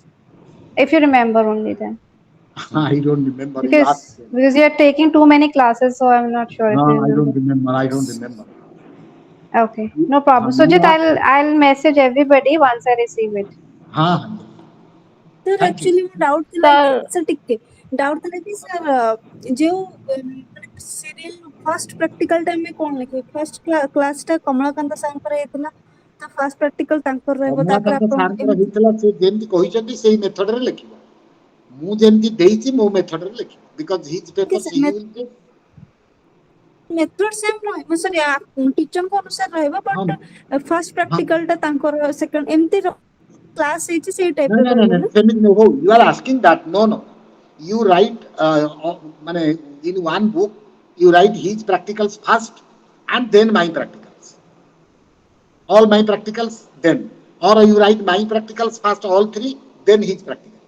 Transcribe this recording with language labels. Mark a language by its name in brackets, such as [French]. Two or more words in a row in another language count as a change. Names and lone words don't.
[English] If you remember only then. I don't remember. You ask Because them. you are taking too many classes, so I'm not sure if you No, I don't remember. remember. I don't remember. Okay, no problem. You Sujit, I'll message everybody once I receive it. sir Thank you. actually [Odia] ମୋ doubt ଥିଲା କି Sir, sir ଟିକେ doubt ଥିଲା କି sir ଯେଉଁ [English] serial first practical time [Odia] ରେ କଣ ଲେଖିବେ [English] first class [Odia] ଟା କମଳାକାନ୍ତ ସାରଙ୍କର ହେଇଥିଲା ତ [English] first practical [Odia] ତାଙ୍କର ରହିବ ତାପରେ କମଳାକାନ୍ତ ଆପଣ ସାରଙ୍କର ହେଇଥିଲା, ସେ ଯେମିତି କହିଛନ୍ତି ସେଇ ମେଥଡରେ ଲେଖିବ। ମୁଁ ଯେମିତି ଦେଇଛି ମୋ ମେଥଡରେ ଲେଖିବ [English] because his paper he will take. method same [Odia] ରହିବ sir ଟିଚରଙ୍କ ଅନୁସାରେ ରହିବ ହଁ [English] but first [Odia] ହଁ practical ଟା ତାଙ୍କର second ଏମିତି class ହେଇଛି ସେଇ type ର [English] No, [Odia] ରହିବ ନା ସେମିତି ନୁହଁ। [English] You are asking that. No. You write in one book, you write his practicals first and then my practicals. All my practicals then. Or you write my practicals first, all three, then his practicals.